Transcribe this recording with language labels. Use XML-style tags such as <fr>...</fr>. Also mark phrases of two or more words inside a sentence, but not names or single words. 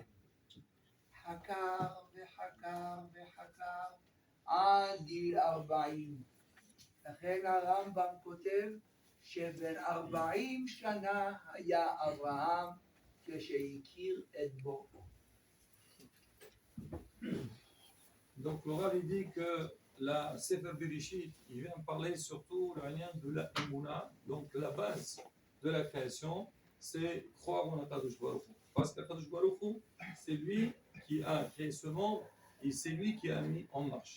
<he>חקר וחקר וחקר עד גיל 40. לכן הרמב"ם כותב שבן 40 שנה היה אברהם כשהכיר את בוראו.</he> <fr>Donc le Rav dit que la Sefer Bereshit, il vient parler surtout le lien de la Emouna, donc la base de la création, c'est croire en</fr> <he>הקדוש ברוך הוא.</he> <fr>Parce qu'</fr> <he>הקדוש ברוך הוא,</he> <fr>c'est lui qui a créé ce monde et c'est lui qui a mis en marche.</fr>